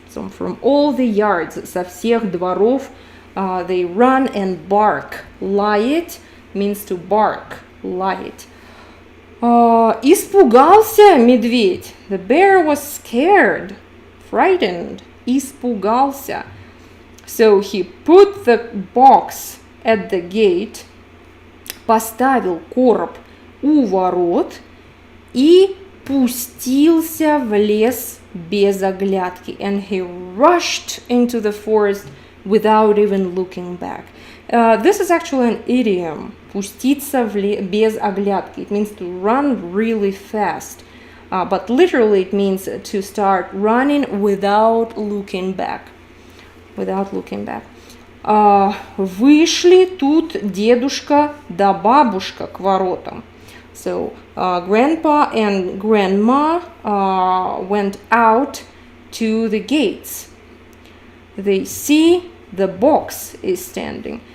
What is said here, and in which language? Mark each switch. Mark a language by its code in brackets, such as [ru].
[en] So from all the yards, [ru] со всех дворов, [en] they run and bark. Лаять means to bark. [ru] Лаять. Испугался медведь. [en] The bear was scared. frightened, испугался. So he put the box at the gate, [ru] поставил короб у ворот и пустился в лес без оглядки. [en] And he rushed into the forest without even looking back. This is actually an idiom. [ru] Пуститься без оглядки. [en] It means to run really fast. But literally it means to start running without looking back. Without looking back. [ru] Вышли тут дедушка да бабушка к воротам. [en] So grandpa and grandma went out to the gates. They see the box is standing.